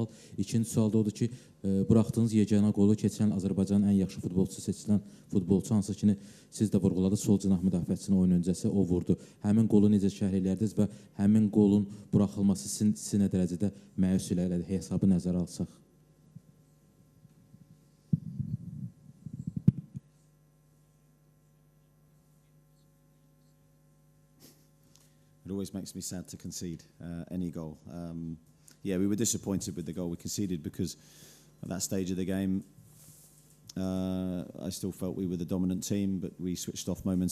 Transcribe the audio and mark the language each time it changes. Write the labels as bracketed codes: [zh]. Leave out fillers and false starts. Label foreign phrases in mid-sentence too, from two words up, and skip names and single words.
[az] İkinci sual da odur ki, buraxdığınız yeganə qolu keçən Azərbaycanın ən yaxşı futbolçusu seçilən futbolçu hansı ki, siz də vurğuladınız, sol cinah müdafiəçisinin oyun öncəsi o vurdu. Həmin qolu necə şərh eləyərdiniz və həmin qolun buraxılması sizi nə dərəcədə məyus elədi, hesabı nəzərə alsaq? [en] It always makes me sad to concede any goal. Yeah, we were disappointed with the goal we conceded because at that stage of the game, I still felt we were the dominant team, but we switched off momentarily.